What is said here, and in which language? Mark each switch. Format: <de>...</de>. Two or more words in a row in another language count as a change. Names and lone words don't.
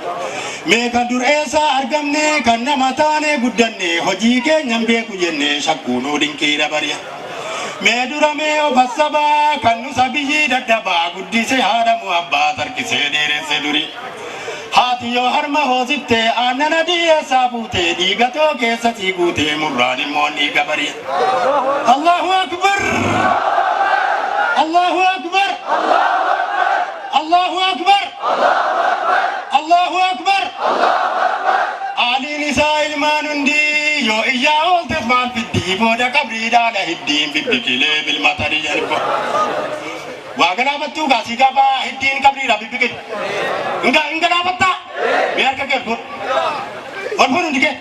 <om>Mee kan dureessaa argamne kan nama taane guddanne hojii keenyan beeku jenne shakkuu nu dinqiidha bari'a. Mee dura mee ofa sabaa kan nu sabiyyii dadhabaa guddisee haadhamu abbaa tarkisee dheeresse duri. Haati yoo harma hoosiftee aannan dhiyeessaa fuutee dhiigatoo keessatti guutee murraan immoo dhiiga bari'a.</om> <ar>الله أكبر! الله أكبر! الله أكبر! الله أكبر!</ar> <om>Aaliin isaa ilmaan hundi yoo iyyaa ooltes maal fiddi booda qabriidhaadha hiddiin bibbiqilee bilmatanii jedhu. Waa galaafattuu gaasii gaafa hiddiin qabriidha bibbiqil. Hin galaafattaa? Mee harka kee ol fuudhu hundi kee.</om>